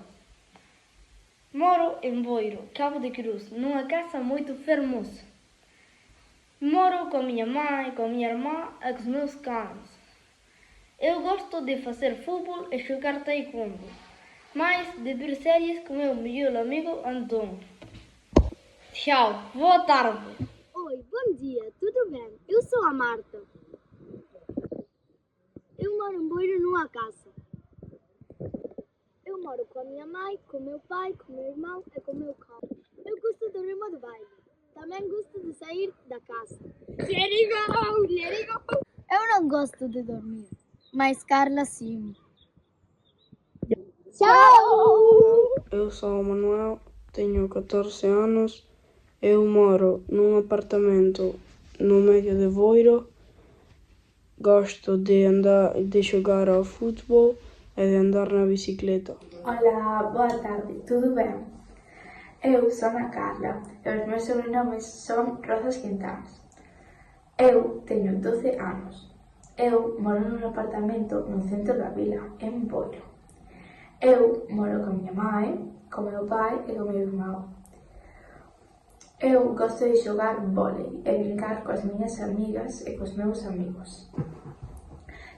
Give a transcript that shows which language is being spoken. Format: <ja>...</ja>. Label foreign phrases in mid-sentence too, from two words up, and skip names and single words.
<gl>Moro en Boiro, Cabo de Cruz, nunha casa moito fermosa. Moro con miña mãe, con miña irmá e cos meus cães. Eu gosto de facer fútbol e xogar taekwondo, mais de ver series con meu mellor amigo Antón.</gl> <pt>Tchau, boa tarde. Oi, bom dia, tudo bem? Eu sou a Marta. Eu moro em Boiro numa casa. Eu moro com a minha mãe, com meu pai, com meu irmão e com meu cão. Eu gosto de dormir de baile. Também gosto de sair da casa.</pt> <en>Let it go!</en> <pt>Eu não gosto de dormir, mas Carla sim. Tchau! Eu sou o Manuel, tenho 14 anos. Eu moro num apartamento no meio de Boiro. Gosto de jogar ao futebol e de andar na bicicleta. Olá, boa tarde, tudo bem? Eu sou a Carla e os meus sobrenomes são Rosas Quintanas.</pt> <gl>Eu teño 12 anos. Eu moro nun apartamento no centro da vila, en Boiro. Eu moro con miña mãe, con meu pai e con meu irmão. Eu gosto de xogar vólei e brincar coas miñas amigas e cos meus amigos.</gl>